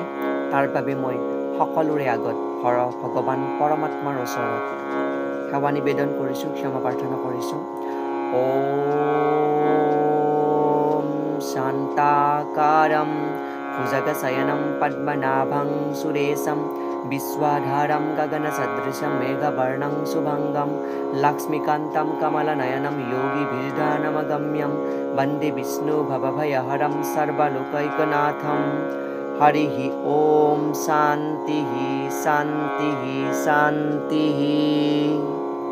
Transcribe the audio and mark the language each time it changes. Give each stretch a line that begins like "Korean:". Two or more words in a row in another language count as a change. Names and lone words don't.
Assamese: তাৰ বাবে মই সকলোৰে আগত ভগৱান পৰমাত্মাৰ ওচৰত সেৱা নিবেদন কৰিছোঁ, ক্ষমা প্ৰাৰ্থনা কৰিছোঁ।
Sanskrit: ওম শান্তাকাৰম ভুজগশয়নম পদ্মনাভং সুৰেশম विश्वाधारं गगनसदृशं मेघवर्णं शुभंगं लक्ष्मीकान्तं कमलनयनं योगिभिर्ध्यानमगम्यं वन्दे विष्णुभवभयहरं सर्वलोकैकनाथं। हरिः ओम शान्तिः शान्तिः शान्तिः।